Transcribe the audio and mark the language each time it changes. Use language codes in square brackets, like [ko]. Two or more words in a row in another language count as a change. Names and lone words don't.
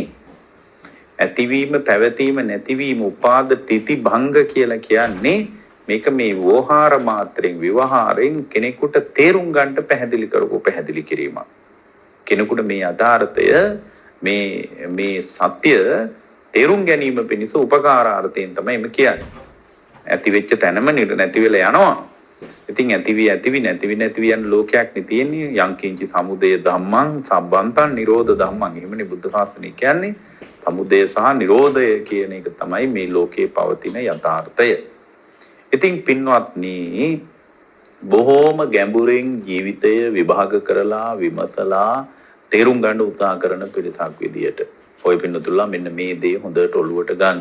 [si] ඇතිවීම, පැවතීම, නැතිවීම, [pi] උපාද තිති භංග [si] කියලා කියන්නේ මේක මේ වෝහාර මාත්‍රෙන් විවහාරයෙන් කෙනෙකුට තේරුම් ගන්නට පැහැදිලි කිරීමක්. කෙනෙකුට මේ අදාර්ථය මේ සත්‍ය තේරුම් ගැනීම පිණිස උපකාරාර්ථයෙන් තමයි මේ කියන්නේ. ඇති වෙච්ච තැනම නැති වෙලා යනවා. ඉතින් ඇතිවි නැතිවි යන ලෝකයක් නේ තියෙන්නේ. [pi] යංකින්චි සමුදය ධම්මං සම්බන්තං නිරෝධ ධම්මං. [si] එහෙමනේ බුද්ධ ශාසනය කියන්නේ. සමුදය සහ නිරෝධය කියන එක තමයි මේ ලෝකේ පවතින යථාර්ථය. ඉතින් පින්වත්නි, බොහෝම ගැඹුරින් ජීවිතය විභාග කරලා විමසලා තේරුම් ගන්න උත්සාහ කරන පිරිසක් විදියට ඔය පින්නතුල්ලා මෙන්න මේ දේ හොඳට ඔළුවට ගන්න.